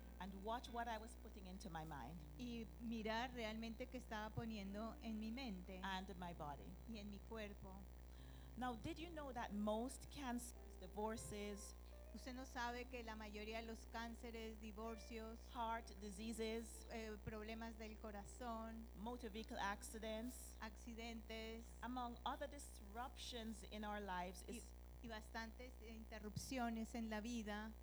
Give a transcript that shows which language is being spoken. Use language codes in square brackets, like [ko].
[en] And watch what I was putting into my mind. [es] Y mirar realmente qué estaba poniendo en mi mente. [en] And my body. [es] Y en mi cuerpo. [en] Now, did you know that most cancers, divorces, [es] usted no sabe que la mayoría de los cánceres, divorcios, [en] heart diseases, [es] problemas del corazón, [en] motor vehicle accidents, [es] accidentes, [en] among other disruptions in our lives, [es] y bastantes interrupciones en la vida,